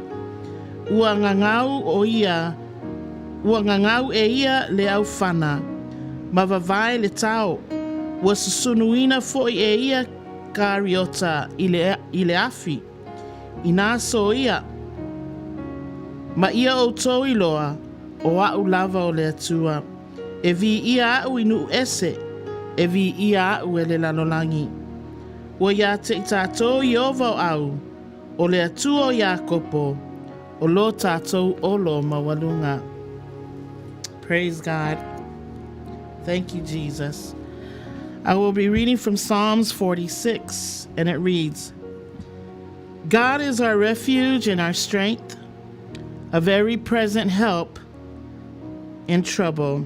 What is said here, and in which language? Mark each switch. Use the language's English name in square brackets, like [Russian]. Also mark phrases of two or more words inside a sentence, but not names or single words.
[Samoan] Ua ngangau e ia le au whana, ma vavai le tau, ua susunuina foi e ia kariota I le afi, I nā so ia, ma ia o tau iloa, o au lava o le atua, e vi ia au inu ese, e vi ia au e le lalolangi. Ua ia te I tātou Iova o au, o le atua o Iakopo, o lo tātou olo mawalunga. [English] Praise God. Thank you, Jesus. I will be reading from Psalms 46, and it reads, God is our refuge and our strength, a very present help in trouble.